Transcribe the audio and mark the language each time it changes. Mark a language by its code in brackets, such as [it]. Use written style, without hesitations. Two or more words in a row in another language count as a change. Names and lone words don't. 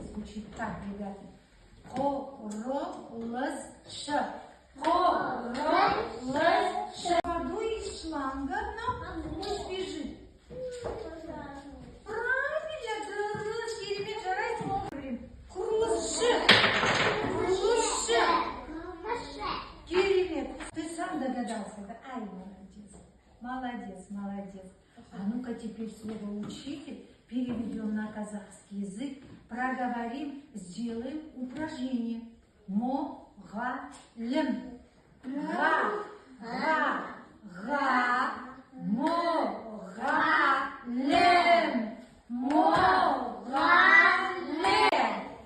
[ru] учить так, ребята. [kk] Құрылысшы. Құрылысшы. [ru] Воду из шланга, но пусть бежит. Правильно, [kk] дұрыс, керемет, жарайсың. Құрылысшы. Құрылысшы. Керемет. [ru] Ты сам догадался, да? Ай, молодец. Молодец, молодец. А ну-ка теперь слово учитель переведем на казахский язык. Проговорим, сделаем упражнение. [kk] Моғалім. Моғалім. Моғалім.